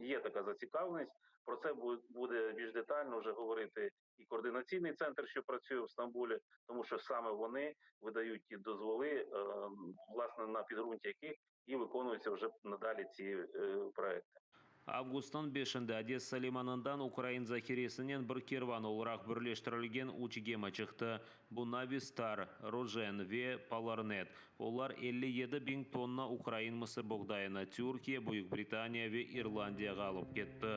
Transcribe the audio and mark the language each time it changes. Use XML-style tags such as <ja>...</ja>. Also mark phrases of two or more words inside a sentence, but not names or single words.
<uk>Є така зацікавленість, про це буде більш детально вже говорити і координаційний центр, що працює в Стамбулі, тому що саме вони видають ті дозволи, власне, на підґрунті яких і виконуються вже надалі ці проекти.</uk> <crh>Avgustun 5'inde Odessa limanından Ukrayn zahiresinin bir kervan olarak birleştirilgen 3 gemi çıktı. Bu Navistar, Rojen ve Polarnet. Onlar 57.000 tonna Ukrayn mısır buğdayını Türkiye, Büyük Britanya ve İrlandiya'ya alıp gitti.</crh>